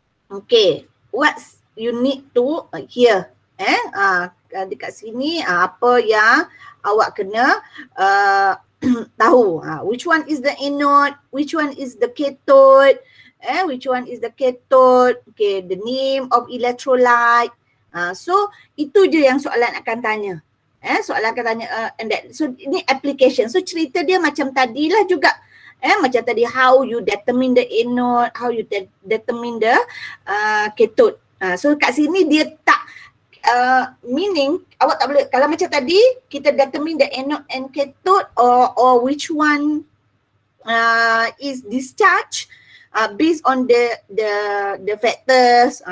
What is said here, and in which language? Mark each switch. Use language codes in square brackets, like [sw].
[en] Okay, what you need to here [ms] Dekat sini apa yang awak kena tahu. [en] Which one is the anode, which one is the cathode, which one is the cathode, okay, the name of electrolyte. [ms] So itu je yang soalan akan tanya. Soalan akan tanya [en] and that. [ms] So ini application. So cerita dia macam tadilah juga. Macam tadi [en] how you determine the anode, how you determine the cathode. So [ms] kat sini dia tak [en] meaning [ms] awak tak boleh, kalau macam tadi kita [en] determine the anode and cathode or which one is discharge based on the factors.